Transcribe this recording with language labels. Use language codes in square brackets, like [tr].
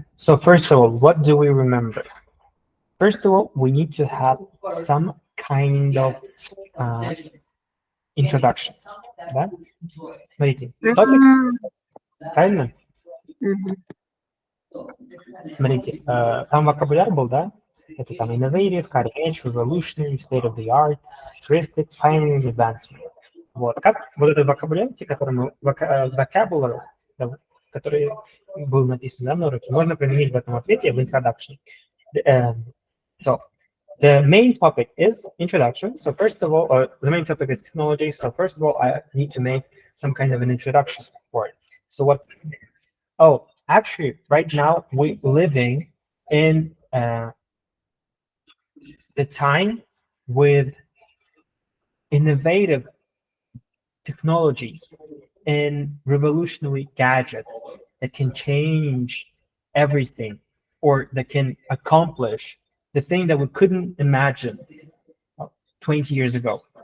[en] So first of all, what do we remember? First of all, we need to have some kind of uh, introduction. [ru] Да? Смотрите, topic, правильно? Мгм. Смотрите, там вокабуляр был, да? Это там [en] innovative, cutting edge, revolutionary, state of the art, futuristic, pioneering, advancement. [ru] Вот. Как вот этот вокабуляр, который мы, vocabulary, да, который был написан, да, на уроке, можно применить в этом ответе в introduction. [en] So, the main topic is introduction. So first of all, the main topic is technology. So first of all, I need to make some kind of an introduction for it. So what? Oh, actually, right now we're living in the time with innovative technologies and revolutionary gadgets that can change everything or that can accomplish the thing that we couldn't imagine 20 years ago.